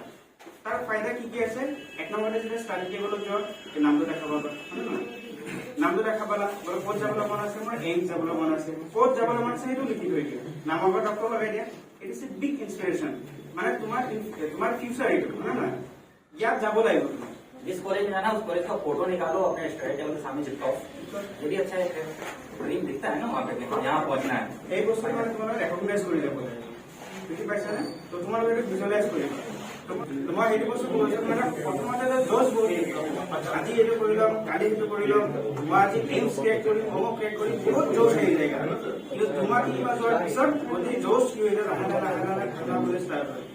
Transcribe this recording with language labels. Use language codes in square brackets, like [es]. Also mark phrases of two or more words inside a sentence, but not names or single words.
[as] তাৰ ফাইদা কি কি আছে, এক নম্বৰতে যেতিয়া [en] study tableত [as] যোৱা নামটো দেখা পাবা, হয় নে নহয়? নামটো দেখা পালা, বোলে ক'ত যাবলৈ মন আছে, মোৰ এইমছ যাবলৈ মন আছে, ক'ত যাবলৈ মন আছে সেইটো লিখি থৈ দিয়া, নামৰ পৰা ডক্টৰ লগাই দিয়া। [en] it is a big inspiration, [as] মানে তোমাৰ ফিউচাৰ এইটো, হয় নে? ইয়াত যাব লাগিব তুমি। [hi] जिस कॉलेज में जाना उस कॉलेज का फोटो निकालो, अपने [en] study table [hi] के सामने चिपकाओ, ये भी अच्छा है। ड्रीम दिखता है ना वहाँ पे, यहाँ पहुँचना है। [as] এই বস্তু মানে তোমালোকে ৰেকগনাইজ কৰি যাব লাগে, বুজি পাইছানে? তো তোমালোকে এইটো ভিজুৱেলাইজ কৰিবা। মই সেইটো বস্তু কৈছো, মানে প্ৰথমতে জজ বহি আজি এইটো কৰি ল'ম, কালি সেইটো কৰি ল'ম, মই আজি এইমছ ক্ৰেক কৰিম, [en] homework crack [as] কৰিম, বহুত জোচ আহি যায়। কিন্তু তোমাৰ তিনিমাহ যোৱাৰ পিছত গোটেই জোচ কি হৈ যায়, লাহে লাহে লাহে লাহে খানা ষ্টাৰ্ট হয়।